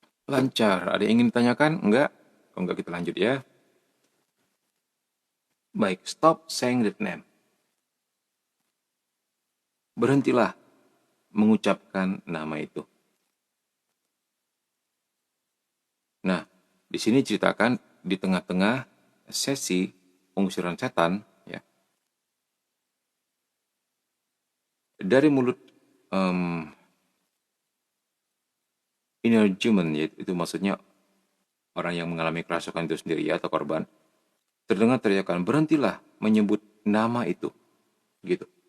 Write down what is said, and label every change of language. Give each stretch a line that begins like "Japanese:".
Indonesian: Lancar. Ada yang ingin ditanyakan? Enggak? Kalau enggak kita lanjut ya.
English: Baik, stop saying that name.
Indonesian: Berhentilah mengucapkan nama itu. Nah, di sini ceritakan di tengah-tengah sesi pengusiran setan, ya, dari mulut inner demon, itu maksudnya orang yang mengalami kerasukan itu sendiri ya, atau korban, terdengar teriakan, berhentilah menyebut nama itu, gitu.